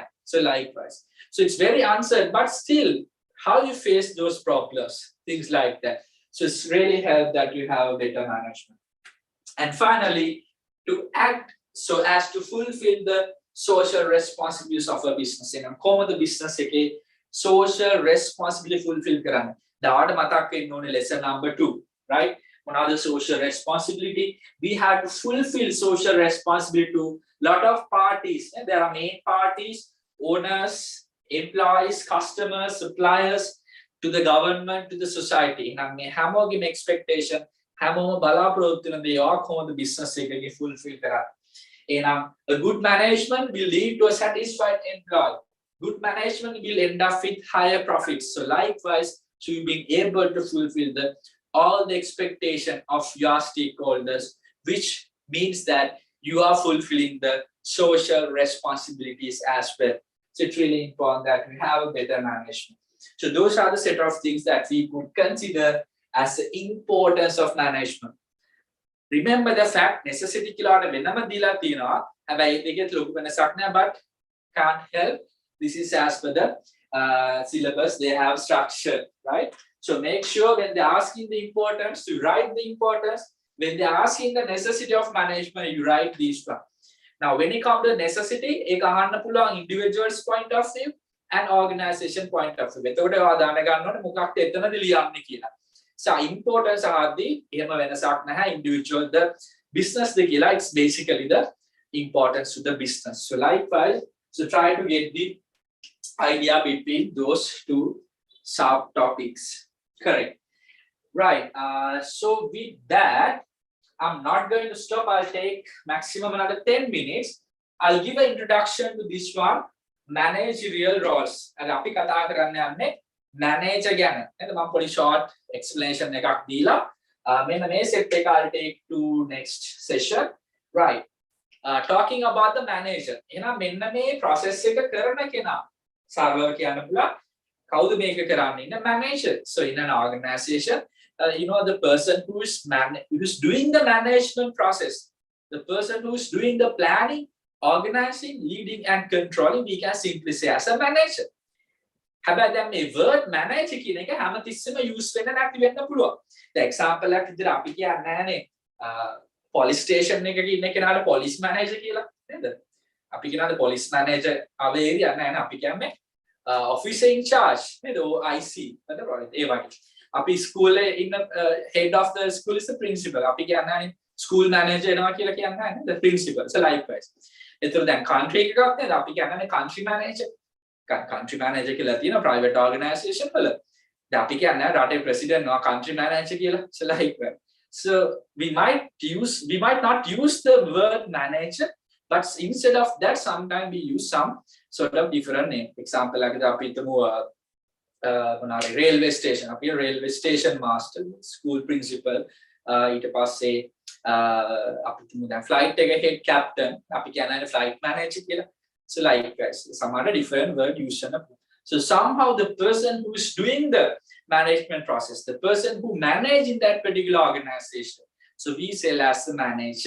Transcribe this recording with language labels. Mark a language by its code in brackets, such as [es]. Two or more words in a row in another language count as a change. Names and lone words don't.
[en] So likewise. So it's very uncertain, but still, how you face those problems, things like that. So it's really helped that you have a better management. And finally, to act so as to fulfill the social responsibilities of a business. And කොහොමද business එකේ social responsibility fulfill කරන්න. [si] දාට මතක් වෙන්න ඕනේ [en] lesson number 2, [si] right? [en] Another social responsibility. We have to fulfill social responsibility to lot of parties. And there are main parties, owners, employees, customers, suppliers, to the government, to the society. [si] And මේ හැමෝගෙම expectation, හැමෝම බලාපොරොත්තු වෙන දේ කොහොමද business එකේ fulfill කරන්නේ. [en] එහෙනම් a good management will lead to a satisfied employee. Good management will end up with higher profits. So likewise, so you being able to fulfill all the expectation of your stakeholders, which means that you are fulfilling the social responsibilities as well. So it's really important that we have a better management. So those are the set of things that we could consider as the importance of management. Remember the fact necessity [si] කියලා වෙනම දීලා තියෙනවා. හැබැයි ඒකෙත් ලොකු වෙනසක් නැහැ, [en] but can't help. This is as per the syllabus, they have structure, right? So make sure when they're asking the importance, you write the importance. When they're asking the necessity of management, you write these one. Now, when it comes to necessity, [si] ඒක අහන්න පුළුවන් [en] individual's point of view and organization point of view. [si] එතකොට ඔයා දැනගන්න ඕනේ මොකක්ද එතනද ලියන්නේ කියලා. [en] So importance [si] අහද්දී එහෙම වෙනසක් නැහැ. [en] Individual the business the කියලා, it's basically the importance to the business. So likewise, so try to get the idea between those two subtopics. Correct. Right. So with that, I'm not going to stop. I'll take maximum another 10 minutes. I'll give an introduction to this one, managerial roles. [si] And අපි කතා කරන්න යන්නේ manager ගැන. නේද? මම පොඩි [en] short explanation [si] එකක් දීලා මෙන්න මේ [en] set එක I'll take to next session. Right. Talking about the manager. [si] එහෙනම් මෙන්න මේ process එක කරන කෙනා සරලව කියන්න පුළුවන්. කවුද මේක කරන්නේ? ඉන්න manager. [en] So in an organization, the person who's doing the management process, the person who's doing the planning, organizing, leading and controlling, we can simply say as a manager. [si] හැබැයි දැන් මේ [en] word manager [si] කියන එක හැමතිස්සෙම use වෙන්න නැති වෙන්න පුළුවන්. [en] The example [si] එකක් විදිහට අපි කියන්නේ නැහනේ [en] police station [si] එකක ඉන්න කෙනාට [en] police manager [si] කියලා නේද? අපි කියනවාද [en] police manager our area [si] නැහැ නේ, අපි කියන්නේ [en] officer in charge [si] නේද? [en] IC [si] නේද? ඒ වගේ. අපි [en] school [si] එකේ ඉන්න [en] head of the school is the principal. [si] අපි කියන්නේ [en] school manager [si] එනවා කියලා කියන්නේ නැහැ නේද? [en] principal. So likewise. [si] ඒතර දැන් country එකක් නේද? අපි කියන්නේ [en] country manager. Country manager [si] කියලා තියෙන [en] private organization වල. [si] දැන් අපි කියන්නේ රටේ president නවා [en] country manager [si] කියලා. [en] So likewise. So we might not use the word manager, but instead of that, sometimes we use some sort of different name. Example like [si] අපි හිතමු [en] railway station. Up here, railway station master, school principal, [si] ඊට පස්සේ අපි තුමු දැන් flight එක [en] head captain, [si] අපි කියන්නේ [en] flight manager [si] කියලා. [en] So like guys, some other different word used. So somehow the person who is doing the management process, the person who manage in that particular organization, so we say as the manager.